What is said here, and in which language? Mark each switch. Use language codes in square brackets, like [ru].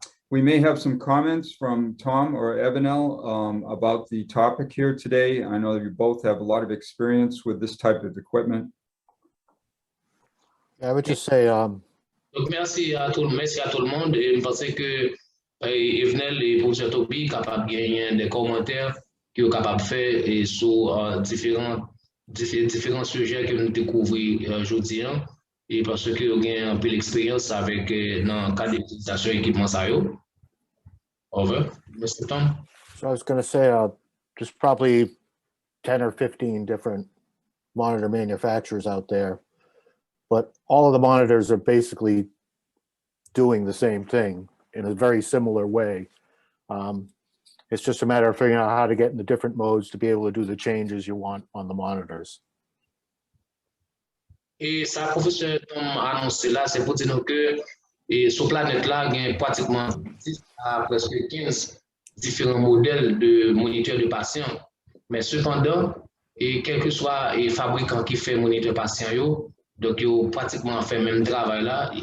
[en] We may have some comments from Tom or Evanel about the topic here today. I know that you both have a lot of experience with this type of equipment. Yeah, I would just say, [fr] Donc, merci à tout le monde. Et je pense que Evanel et professeur Toby sont capables de gagner des commentaires qu'ils sont capables de faire sur différents sujets que nous découvrons aujourd'hui. Et parce que vous avez un peu l'expérience avec dans le cas d'utilisation d'équipement ça. [en] Over, Mr. Tom. so I was going to say, there's probably 10 or 15 different monitor manufacturers out there, but all of the monitors are basically doing the same thing in a very similar way. It's just a matter of figuring out how to get in the different modes to be able to do the changes you want on the monitors. [fr] Et ça, professeur Tom a annoncé là, c'est pour dire que et sur la planète là, il y a pratiquement 10 à presque 15 différents modèles de moniteurs de patients. Mais cependant, et quel que soit le fabricant qui fait moniteur patient, donc ils ont pratiquement fait le même travail là.